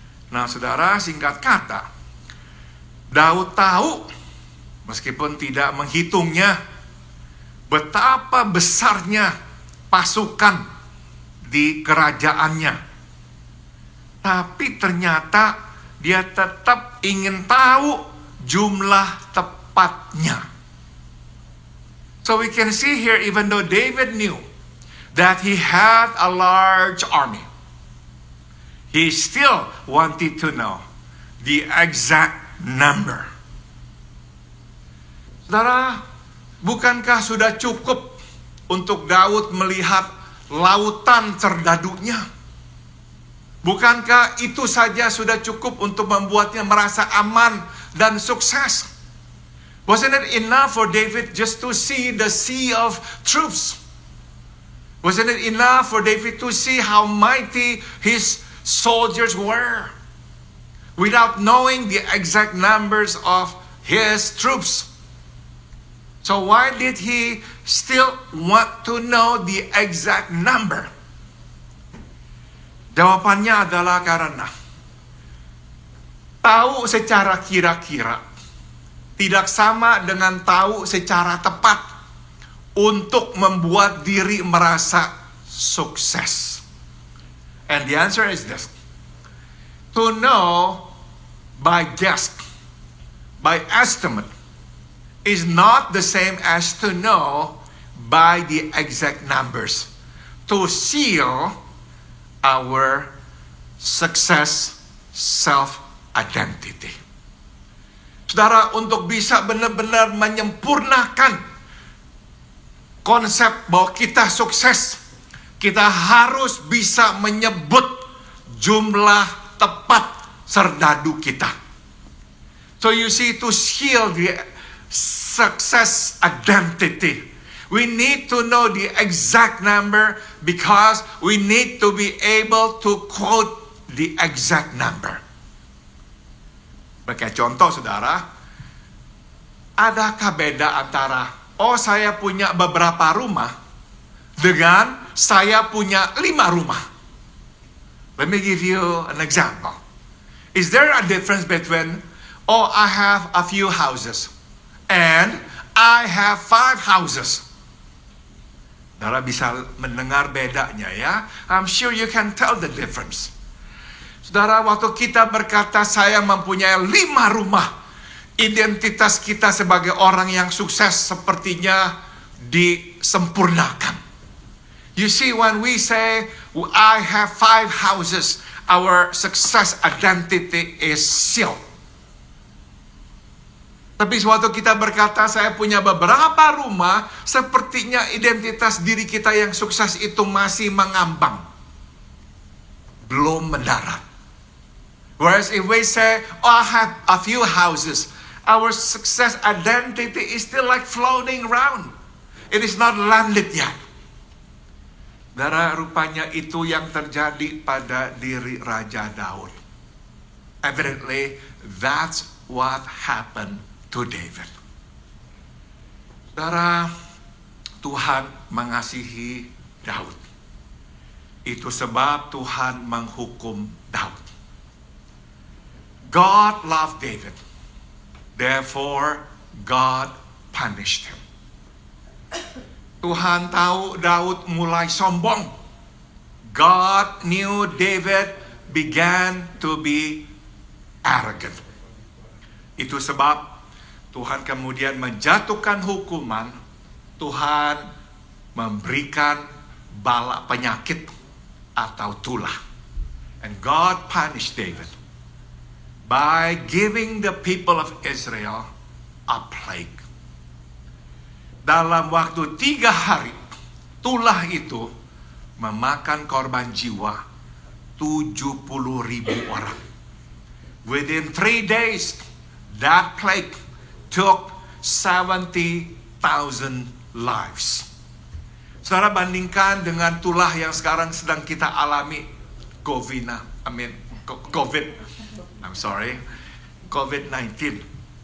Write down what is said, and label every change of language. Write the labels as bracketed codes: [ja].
[id] Nah saudara, singkat kata, Daud tahu, meskipun tidak menghitungnya, betapa besarnya pasukan di kerajaannya. Tapi ternyata dia tetap ingin tahu jumlah tepatnya. [en] So we can see here, even though David knew that he had a large army, he still wanted to know the exact number. [id] Saudara, bukankah sudah cukup untuk Daud melihat lautan terdadunya? Bukankah itu saja sudah cukup untuk membuatnya merasa aman dan sukses? [en] Wasn't it enough for David just to see the sea of troops? Wasn't it enough for David to see how mighty his soldiers were without knowing the exact numbers of his troops? So why did he still want to know the exact number? [id] Jawabannya adalah karena tahu secara kira-kira tidak sama dengan tahu secara tepat. untuk membuat diri merasa sukses? [en] And the answer is this. To know by guess, by estimate, is not the same as to know by the exact numbers. To seal our success self-identity. [id] Saudara, untuk bisa benar-benar menyempurnakan konsep bahwa kita sukses, kita harus bisa menyebut jumlah tepat serdadu kita. [en] So you see, to seal the success identity, we need to know the exact number because we need to be able to quote the exact number. [id] Sebagai contoh, saudara, adakah beda antara saya punya beberapa rumah dengan saya punya 5 rumah? [en] Let me give you an example. Is there a difference between I have a few houses and I have 5 houses? [id] Saudara bisa mendengar bedanya ya. [en] I'm sure you can tell the difference. [id] Saudara, waktu kita berkata saya mempunyai 5 rumah, identitas kita sebagai orang yang sukses sepertinya disempurnakan. [en] You see, when we say I have 5 houses, our success identity is sealed. [id] Tapi waktu kita berkata saya punya beberapa rumah, sepertinya identitas diri kita yang sukses itu masih mengambang, belum mendarat. [en] Whereas if we say, I have a few houses, our success identity is still like floating around. It is not landed yet. [id] Saudara, rupanya itu yang terjadi pada diri Raja Daud. [en] Evidently, that's what happened to David. [id] Saudara, Tuhan mengasihi Daud. Itu sebab Tuhan menghukum Daud. [en] God loved David. Therefore, God punished him. [id] Tuhan tahu Daud mulai sombong. [en] God knew David began to be arrogant. [id] Itu sebab Tuhan kemudian menjatuhkan hukuman. Tuhan memberikan bala penyakit atau tulah. [en] And God punished David by giving the people of Israel a plague. [id] Dalam waktu 3 hari, tulah itu memakan korban jiwa 70,000 orang. [en] Within 3 days, that plague took 70,000 lives. [id] Saudara, bandingkan dengan tulah yang sekarang sedang kita alami, COVID-19.